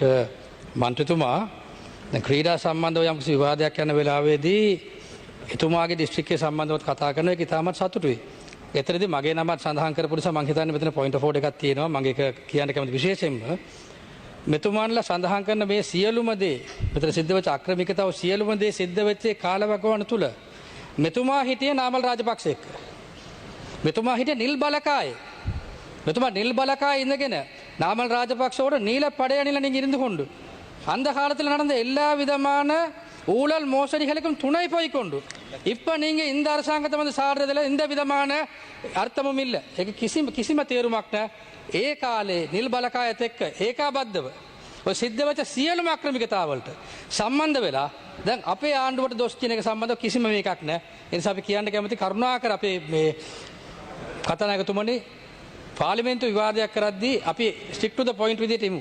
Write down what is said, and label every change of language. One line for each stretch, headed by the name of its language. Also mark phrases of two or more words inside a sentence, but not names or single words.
Sinhala: මන්ත්‍රීතුමා දැන් ක්‍රීඩා සම්බන්ධව යම්කිසි විවාදයක් යන වෙලාවේදී එතුමාගේ දිස්ත්‍රික්කයේ සම්බන්ධව කතා කරන එක ඉතාමත් සතුටුයි. එතරම්දී මගේ නමත් සඳහන් කරපු නිසා මම හිතන්නේ මෙතන
English: point of order
Sinhala: එකක් තියෙනවා. මම ඒක කියන්න කැමති විශේෂයෙන්ම මෙතුමාන්ලා සඳහන් කරන මේ සියලුම දේ මෙතන සිද්ධ වෙච්ච ආක්‍රමිකතාව සියලුම දේ සිද්ධ වෙච්ච කාලවකවාන තුල මෙතුමා හිටියේ නාමල් රාජපක්ෂ එක්ක. මෙතුමා හිටියේ නිල් බලකායේ. මෙතුමා නිල් බලකායේ ඉඳගෙන
Tamil: නාமல் ராஜபக்சோட நீல படையணியில் நீங்கள் இருந்து கொண்டு அந்த காலத்தில் நடந்த எல்லா விதமான ஊழல் மோசடிகளுக்கும் துணை போய்கொண்டு இப்போ நீங்கள் இந்த அரசாங்கத்தை வந்து சாடுறதுல எந்த விதமான அர்த்தமும் இல்லை.
Sinhala: කිසිම තේරුමක් නැහැ. ඒ කාලේ නිල් බලකායත් එක්ක ඒකාබද්ධව ඔය සිද්ධ වෙච්ච සියලුම ආක්‍රමිකතාවලට සම්බන්ධ වෙලා දැන් අපේ ආණ්ඩුවට දොස් කියන එක සම්බන්ධව කිසිම මේකක් නැහැ. ඒ නිසා අපි කියන්න කැමති කරුණාකර අපේ මේ කතානායකතුමනි පාර්ලිමේන්තු විවාදයක් කරද්දී අපි
English: stick to the point
Sinhala: විදිහට ඉමු.